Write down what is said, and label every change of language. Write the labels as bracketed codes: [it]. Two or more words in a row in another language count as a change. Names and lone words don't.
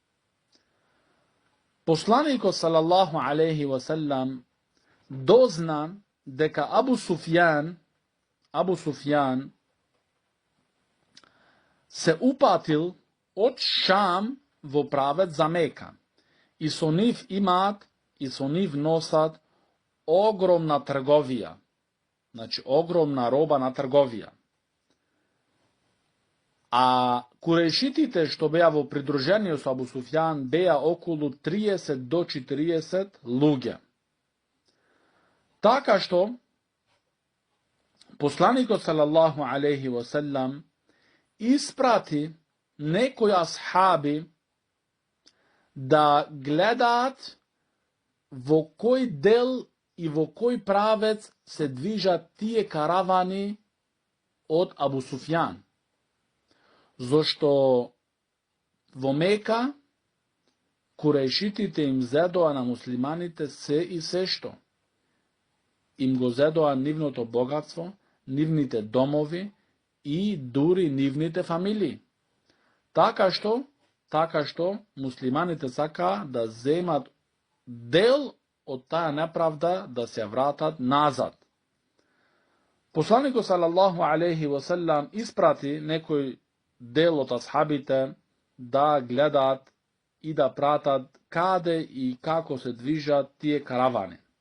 [mk] Посланикот [ar] صلى الله عليه وسلم [mk] дозна дека Абу Суфјан се упатил од Шам во правец за Мека и со нив носат огромна трговија, значи огромна роба на трговија. А курешитите што беа во придружение со Абу Суфјан беа околу 30 до 40 луѓе. Така што poslanikot [ar] صلى الله عليه وسلم [mk] isprati nekoj ashabi da gledat vo koji del i vo koji pravec se dviža tije karavani od Abu Sufjan. Zašto vo Meka Kurejšitite im zedoa na muslimanite se i se što. Im go zedoa nivното bogatstvo, nivните domovi i дури нивните фамилии. Така што муслиманите сака да земат дел од таа неправда да се вратат назад. Посланикот [ar] صلى الله عليه وسلم [mk] испрати некој дел од асхабите да гледаат и да пратат каде и како се движат тие каравани.